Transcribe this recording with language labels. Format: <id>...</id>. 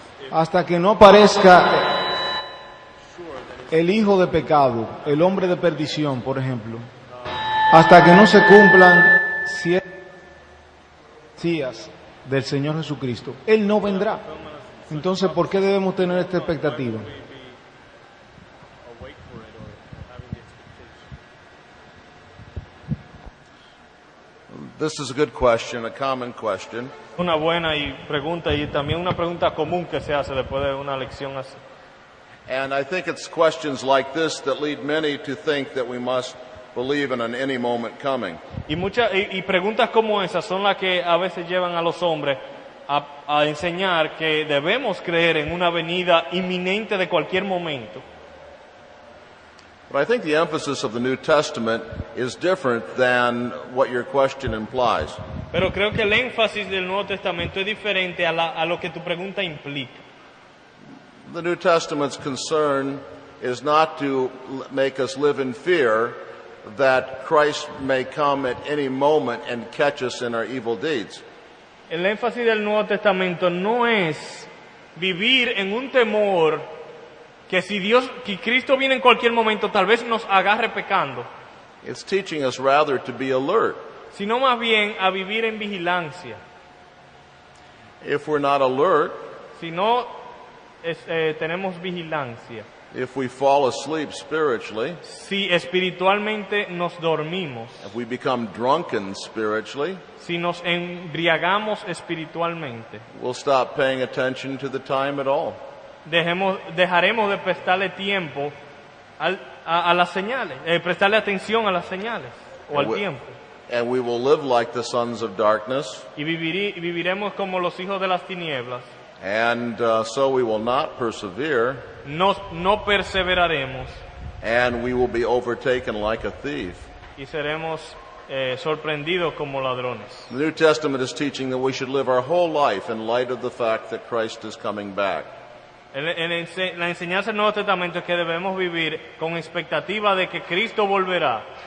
<es>Hasta que no aparezca el hijo de pecado, el hombre de perdición, por ejemplo, hasta que no se cumplan 7 días del Señor Jesucristo, Él no vendrá. Entonces, ¿por qué debemos tener esta expectativa?</es> <en>Awake for it or having the expectation. This is a good question, a common question.</en> <es>Una buena pregunta y también una pregunta común que se hace después de una lección así.</es> <en>And I think it's questions like this that lead many to think that we must believe in an any moment coming.</en> <es>Y preguntas como esas son las que a veces llevan a los hombres a enseñar que debemos creer en una venida inminente de cualquier momento.</es> <en>But I think the emphasis of the New Testament is different than what your question implies.</en> <es>Pero creo que el énfasis del Nuevo Testamento es diferente a lo que tu pregunta implica.</es> <en>The New Testament's concern is not to make us live in fear that Christ may come at any moment and catch us in our evil deeds.</en> <es>El énfasis del Nuevo Testamento no es vivir en un temor que que Cristo viene en cualquier momento, tal vez nos agarre pecando,</es> <en>It's teaching us rather to be alert.</en> <es>sino más bien a vivir en vigilancia.</es> <en>If we're not alert,</en> <es>Si no tenemos vigilancia,</es> <en>if we fall asleep spiritually,</en> <es>si espiritualmente nos dormimos,</es> <en>if we become drunken spiritually,</en> <es>si nos embriagamos espiritualmente,</es> <en>we'll stop paying attention to the time at all.</en> <es>dejaremos de prestarle tiempo a las señales, prestarle atención a las señales o al tiempo.</es> <en>And we will live like the sons of darkness,</en> <es>Y viviremos como los hijos de las tinieblas.</es> <en>and so we will not persevere,</en> <es>No perseveraremos</es> <en>and we will be overtaken like a thief.</en> <es>y seremos sorprendidos como ladrones.</es> <en>The New Testament is teaching that we should live our whole life in light of the fact that Christ is coming back.</en> <es>La enseñanza del Nuevo Testamento es que debemos vivir con expectativa de que Cristo volverá</es>